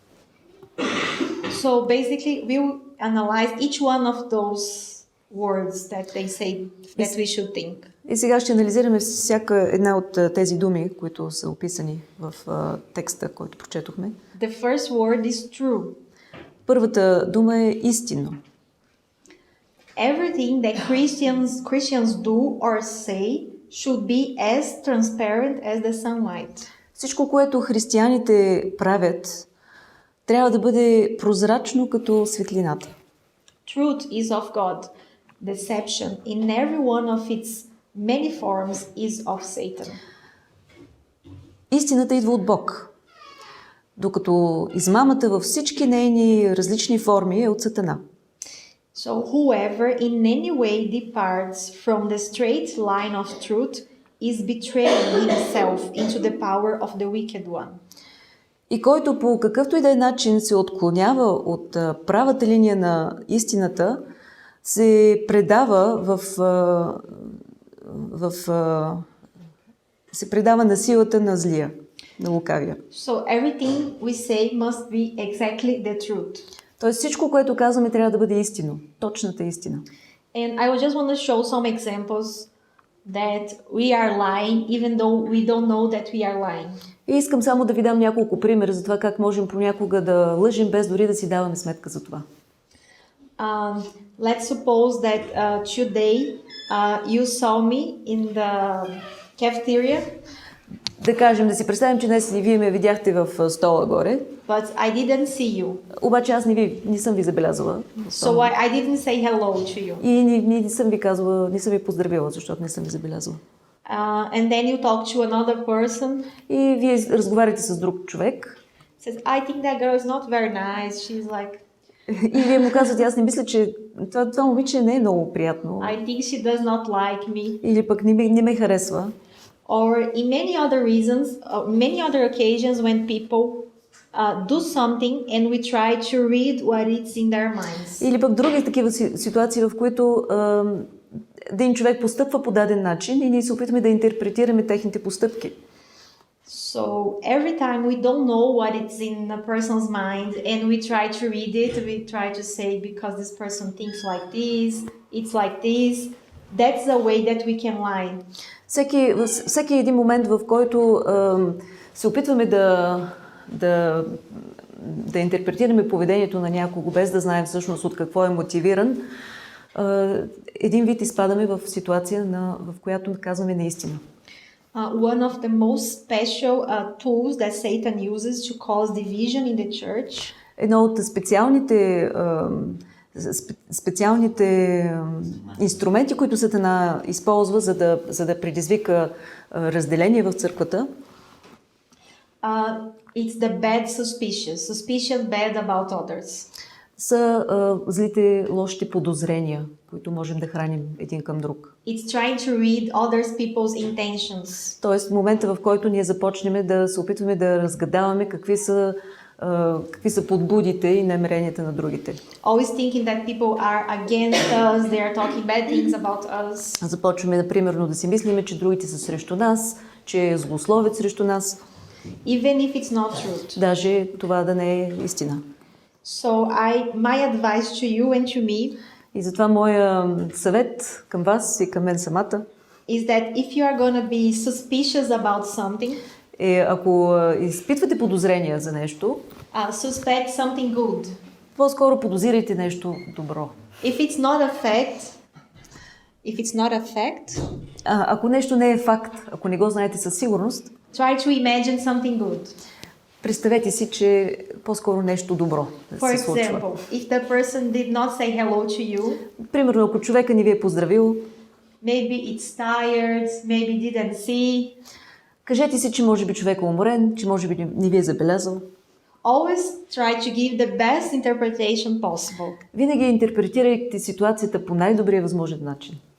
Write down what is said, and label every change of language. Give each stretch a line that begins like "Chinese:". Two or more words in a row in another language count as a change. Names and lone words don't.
English: So basically, we'll analyze each one of those words that they say that we should think.
Bulgarian: И сега ще анализираме всяка една от тези думи, които са описани в текста, който прочетохме.
English: The first word is true.
Bulgarian: Първата дума е истинно.
English: Everything that Christians do or say should be as transparent as the sunlight.
Bulgarian: Всичко, което християните правят, трябва да бъде прозрачно като светлината.
English: Truth is of God. Deception in every one of its many forms is of Satan.
Bulgarian: Истината идва от Бог, докато измамата във всички нейни различни форми е от Сатана.
English: So whoever in any way departs from the straight line of truth is betraying himself into the power of the wicked one.
Bulgarian: И който по какъвто и да е начин се отклонява от правата линия на истината, се предава се предава на силата на злия, на лукавия.
English: So everything we say must be exactly the truth.
Bulgarian: Тоест всичко, което казваме, трябва да бъде истинно, точната истина.
English: And I just want to show some examples that we are lying even though we don't know that we are lying.
Bulgarian: И искам само да ви дам няколко примера за това как можем понякога да лъжим без дори да си даваме сметка за това.
English: Let's suppose that today you saw me in the cafeteria.
Bulgarian: Да кажем, да си представим, че днес вие ме видяхте в стола горе.
English: But I didn't see you.
Bulgarian: Обаче аз не съм ви забелязала.
English: So I didn't say hello to you.
Bulgarian: И не съм ви казвала, не съм ви поздравила, защото не съм ви забелязала.
English: And then you talk to another person.
Bulgarian: И вие разговаряте с друг човек.
English: Says, I think that girl is not very nice. She's like.
Bulgarian: И вие му казвате, аз не мисля, че това момиче не е много приятно.
English: I think she does not like me.
Bulgarian: Или пък не ме харесва.
English: or in many other reasons, many other occasions when people do something and we try to read what is in their minds.
Bulgarian: Или пък други такива ситуации, в които един човек постъпва по даден начин и ние се опитваме да интерпретираме техните постъпки.
English: So every time we don't know what is in a person's mind and we try to read it, we try to say because this person thinks like this, it's like this. That's the way that we can lie.
Bulgarian: Всеки един момент, в който се опитваме да интерпретираме поведението на някого, без да знаем всъщност от какво е мотивиран, един вид изпадаме в ситуация, в която казваме неистина.
English: One of the most special tools that Satan uses to cause division in the church
Bulgarian: Едно от специалните инструменти, които Сатана използва, за да предизвика разделение в църквата,
English: it's the bad suspicion bad about others.
Bulgarian: са злите, лошите подозрения, които можем да храним един към друг.
English: It's trying to read others people's intentions.
Bulgarian: Тоест, в момента, в който ние започнем да се опитваме да разгадаваме какви са подбудите и намеренията на другите.
English: Always thinking that people are against us, they are talking bad things about us.
Bulgarian: Започваме, примерно, да си мислиме, че другите са срещу нас, че е злословец срещу нас.
English: Even if it's not true.
Bulgarian: Даже това да не е истина.
English: So my advice to you and to me
Bulgarian: И затова моя съвет към вас и към мен самата
English: is that if you are going to be suspicious about something,
Bulgarian: е, ако изпитвате подозрения за нещо,
English: suspect something good.
Bulgarian: По-скоро подозирайте нещо добро.
English: If it's not a fact,
Bulgarian: Ако нещо не е факт, ако не го знаете със сигурност,
English: try to imagine something good.
Bulgarian: Представете си, че по-скоро нещо добро
English: For
Bulgarian: се случва.
English: example, if the person did not say hello to you,
Bulgarian: Примерно, ако човека ни ви е поздравил,
English: maybe it's tired, maybe didn't see.
Bulgarian: Кажете си, че може би човек е уморен, че може би не ви е забелязал.
English: Always try to give the best interpretation possible.
Bulgarian: Винаги интерпретирайте ситуацията по най-добрия възможен начин.